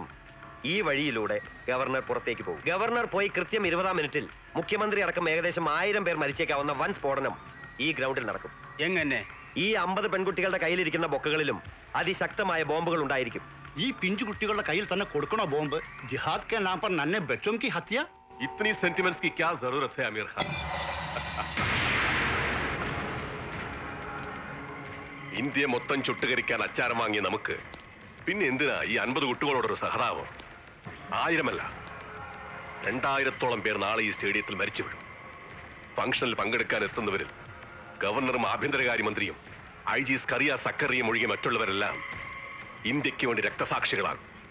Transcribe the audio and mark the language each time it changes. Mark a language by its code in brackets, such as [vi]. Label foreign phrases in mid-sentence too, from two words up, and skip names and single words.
[ml] അതിനുശേഷം ഈ വഴിയിലൂടെ ഗവർണർ പുറത്തേക്ക് പോകും. ഗവർണർ പോയി കൃത്യം 20-ാം മിനിറ്റിൽ മുഖ്യമന്ത്രി അടക്കം ഏകദേശം 1000 പേർ മരിച്ചേക്കാവുന്ന വൻ സ്ഫോടനം ഈ ഗ്രൗണ്ടിൽ നടക്കും. എങ്ങനെ? ഈ 50 പെൺകുട്ടികളുടെ കയ്യിലിരിക്കുന്ന ബൊക്കകളിലും അതിശക്തമായ ബോംബുകൾ ഉണ്ടായിരിക്കും. ഈ പിഞ്ചു കുട്ടികളുടെ കയ്യിൽ തന്നെ കൊടുക്കണോ ബോംബ്? [hi] जिहाद के नाम पर नन्हे बच्चों की हत्या? इतनी सेंटीमेंट्स की क्या जरूरत है अमीर खान? [ml] ഇന്ത്യ മൊത്തം ചുട്ടുകരിക്കാൻ അച്ചാരം വാങ്ങിയ നമുക്ക് പിന്നെ എന്തിനാ ഈ 50 കുട്ടികളോടൊരു സഹതാപം? 1000 2000-ഓളം പേർ നാളെ ഈ സ്റ്റേഡിയത്തിൽ മരിച്ചു വീഴും. ഫംഗ്ഷനിൽ പങ്കെടുക്കാൻ എത്തുന്നവരിൽ ഗവർണറും ആഭ്യന്തരകാര്യമന്ത്രിയും IG സ്കറിയ സക്കറിയും ഒഴികെ മറ്റുള്ളവരെല്ലാം ഇന്ത്യക്ക് വേണ്ടി രക്തസാക്ഷികളാകും.